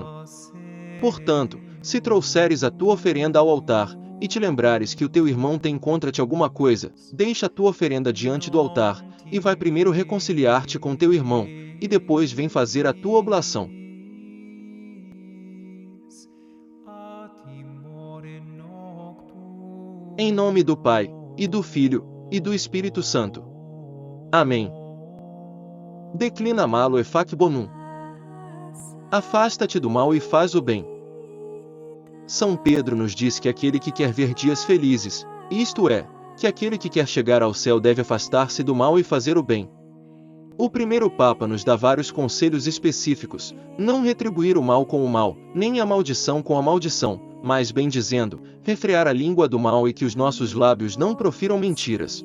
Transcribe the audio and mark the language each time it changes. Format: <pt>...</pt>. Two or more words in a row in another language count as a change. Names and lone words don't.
<pt>Portanto, se trouxeres a tua oferenda ao altar, e te lembrares que o teu irmão tem contra-te alguma coisa, deixa a tua oferenda diante do altar, e vai primeiro reconciliar-te com teu irmão, e depois vem fazer a tua oblação. Em nome do Pai, e do Filho, e do Espírito Santo. Amém.</pt> <la>Declina malo e fac bonum.</la> <pt>Afasta-te do mal e faz o bem. São Pedro nos diz que aquele que quer ver dias felizes, isto é, que aquele que quer chegar ao céu deve afastar-se do mal e fazer o bem. O primeiro Papa nos dá vários conselhos específicos: não retribuir o mal com o mal, nem a maldição com a maldição, mas bem dizendo, refrear a língua do mal e que os nossos lábios não profiram mentiras.</pt>